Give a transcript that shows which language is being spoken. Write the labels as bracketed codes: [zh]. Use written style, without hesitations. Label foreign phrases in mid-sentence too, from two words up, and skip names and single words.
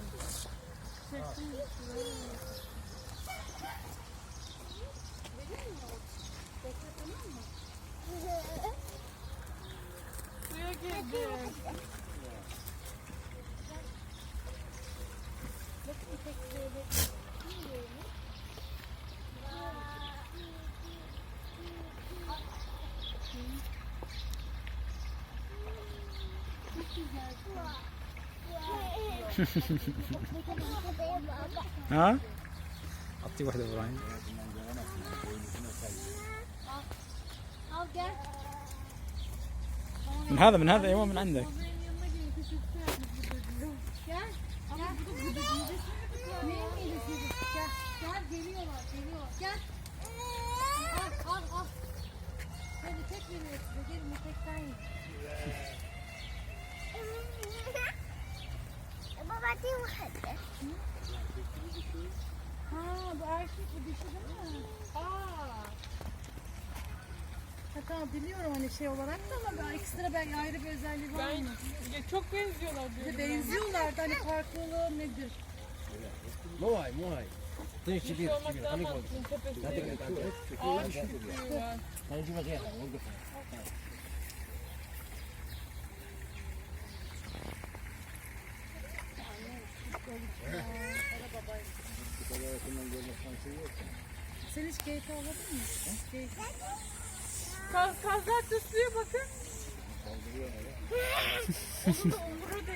[tr] Çeksin. Vereyim mi? Bekle, tamam mı? Suya girdi. Bakın tekleri. [ar] ها اعطيه واحده ابراهيم [tr] Al gel. [ar] من هذا ايوه من عندك [tr] Benim yanına gelin kışırtı yapmış burada diyor. Gel. Ama bu da burada midesini mi tutuyor? Neyin midesi? Gel. Gel geliyorlar. Gel. Al. Hadi tek veriyor size. Gelin tekten yiyin. [ar] بابا دي وحدة [tr] Ha bu erkek bu dişi değil mi? Ha, tamam biliyorum hani şey olarak da ama ekstra belki ayrı bir özelliği var Ben mı? ya çok benziyorlar diyor. Bir de benziyorlar da hani farklılığı nedir? [ar] مو هاي طيب [tr] Bir şey olmaktan mantıklı tepesi. Ağaç küçüğü var. [ar] هنجيبها غيرها نوقفها [tr] Sen hiç keyif almadın mı? Keyif. Kazlar tıslıyor bakın. Onun da umuru değil.